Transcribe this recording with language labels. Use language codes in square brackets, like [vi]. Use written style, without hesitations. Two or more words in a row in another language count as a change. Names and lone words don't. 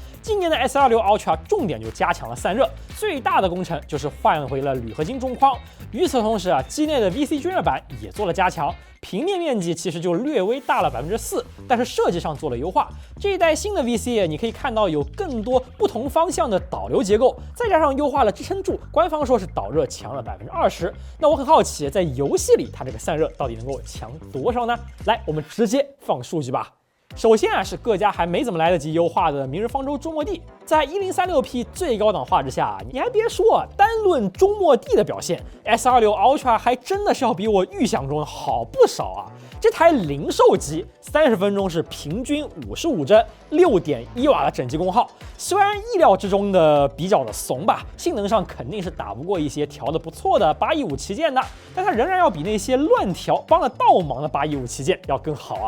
[zh] 今年的 S26 Ultra 重点就加强了散热，最大的工程就是换回了铝合金中框。与此同时啊，机内的 VC 均热板也做了加强，平面面积其實就略微大了4%，但是設計上做了優化。這一代新的 VC 你可以看到有更多不同方向的導流結構，再加上優化了支撐柱，官方說是導熱強了20%。那我很好奇，在遊戲裡它這個散熱到底能夠強多少呢？來，我們直接放數據吧。首先啊，是各家還沒怎麼來得及優化的《明日方舟》周末地，在1036P 最高檔畫質下，你還別說，單論周末地的表現 ，S26 Ultra 還真的是要比我預想中的好不少啊！這台零售機30分鐘是平均55幀，6.1瓦的整機功耗，雖然意料之中的比較的慫吧，性能上肯定是打不過一些調得不錯的815旗艦的，但它仍然要比那些亂調幫了倒忙的815旗艦要更好啊！